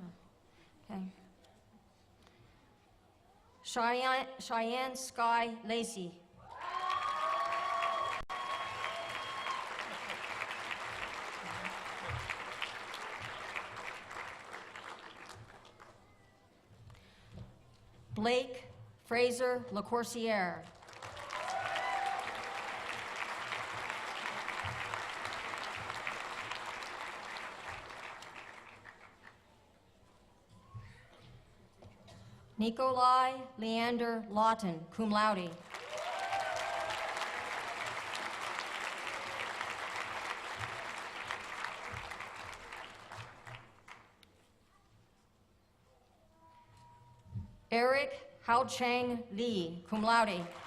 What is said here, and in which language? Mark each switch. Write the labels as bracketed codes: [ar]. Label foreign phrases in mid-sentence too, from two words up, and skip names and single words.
[en] Okay. Cheyenne Sky Lacey. Blake Fraser LaCourciere. Nikolai Leander Lawton, [la] cum laude. [en] Eric Haocheng Lee, [la] cum laude.